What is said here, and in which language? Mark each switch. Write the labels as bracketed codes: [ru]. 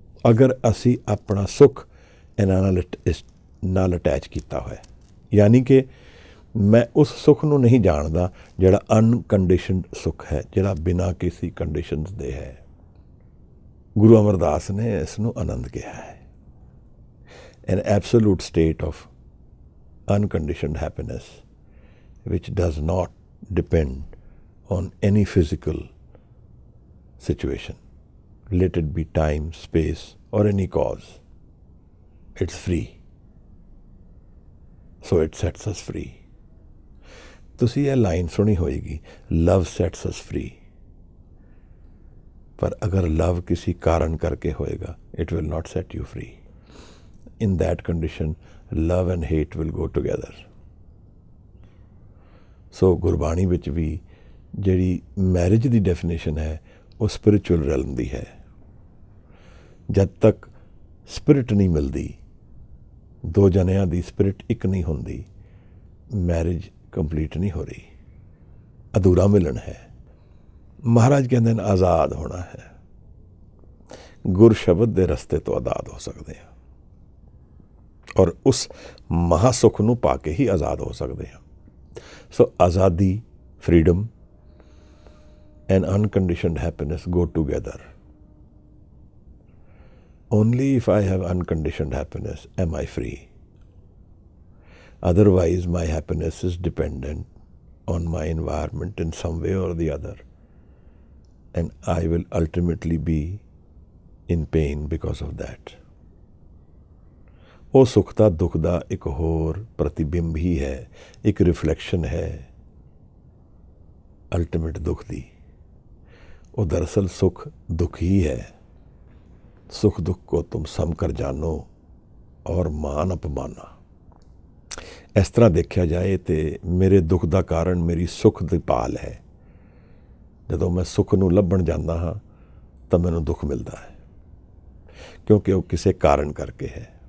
[pa] ਅਗਰ ਅਸੀਂ ਆਪਣਾ ਸੁੱਖ ਇਹਨਾਂ ਨਾਲ ਅਟੈਚ ਕੀਤਾ ਹੋਇਆ, ਯਾਨੀ ਕਿ ਮੈਂ ਉਸ ਸੁੱਖ ਨੂੰ ਨਹੀਂ ਜਾਣਦਾ ਜਿਹੜਾ ਅਨਕੰਡੀਸ਼ਨਡ ਸੁੱਖ ਹੈ, ਜਿਹੜਾ ਬਿਨਾਂ ਕਿਸੇ ਕੰਡੀਸ਼ਨਸ ਦੇ ਹੈ। ਗੁਰੂ ਅਮਰਦਾਸ ਨੇ ਇਸ ਨੂੰ ਆਨੰਦ ਕਿਹਾ ਹੈ। [en] An absolute state of unconditioned happiness which does not depend on any physical situation, let it be time, space or any cause. It's free. So it sets us free. [pa] ਤੁਸੀਂ ਇਹ ਲਾਈਨ ਸੁਣੀ ਹੋਏਗੀ, [en] love sets us free. [pa] ਪਰ ਅਗਰ ਲਵ ਕਿਸੇ ਕਾਰਨ ਕਰਕੇ ਹੋਏਗਾ, [en] it will not set you free. In that condition, love and hate will go together. [pa] ਸੋ ਗੁਰਬਾਣੀ ਵਿੱਚ ਵੀ ਜਿਹੜੀ ਮੈਰਿਜ ਦੀ ਡੈਫੀਨੇਸ਼ਨ ਹੈ ਉਹ ਸਪਿਰਿਚੁਅਲ ਰੈਲਮ ਦੀ ਹੈ। ਜਦ ਤੱਕ ਸਪਿਰਿਟ ਨਹੀਂ ਮਿਲਦੀ, ਦੋ ਜਣਿਆਂ ਦੀ ਸਪਿਰਿਟ ਇੱਕ ਨਹੀਂ ਹੁੰਦੀ, ਮੈਰਿਜ ਕੰਪਲੀਟ ਨਹੀਂ ਹੋ ਰਹੀ, ਅਧੂਰਾ ਮਿਲਣ ਹੈ। ਮਹਾਰਾਜ ਕਹਿੰਦੇ ਨੇ ਆਜ਼ਾਦ ਹੋਣਾ ਹੈ। ਗੁਰ ਸ਼ਬਦ ਦੇ ਰਸਤੇ ਤੋਂ ਆਜ਼ਾਦ ਹੋ ਸਕਦੇ ਹਾਂ ਔਰ ਉਸ ਮਹਾਸੁੱਖ ਨੂੰ ਪਾ ਕੇ ਹੀ ਆਜ਼ਾਦ ਹੋ ਸਕਦੇ ਹਾਂ। ਸੋ ਆਜ਼ਾਦੀ, [en] Freedom and unconditioned happiness go together. Only if I have unconditioned happiness am I free. Otherwise, my happiness is dependent on my environment in some way or the other. And I will ultimately be in pain because of that. [pa] ਉਹ ਸੁੱਖ ਦਾ ਦੁੱਖ ਦਾ ਇੱਕ ਹੋਰ ਪ੍ਰਤੀਬਿੰਬ ਹੀ ਹੈ, ਇੱਕ reflection ਹੈ ultimate ਦੁੱਖ ਦੀ। [hi] वो दरअसल सुख दुख ही है। सुख दुख को तुम सम कर जानो और मान अपमाना। इस तरह देखा जाए तो मेरे दुख का कारण मेरी सुख की पाल है। [pa] जदों मैं सुख नूं लभण जांदा हाँ तो मैनूं दुख मिलता है, [hi] क्योंकि वो किसी कारण करके है।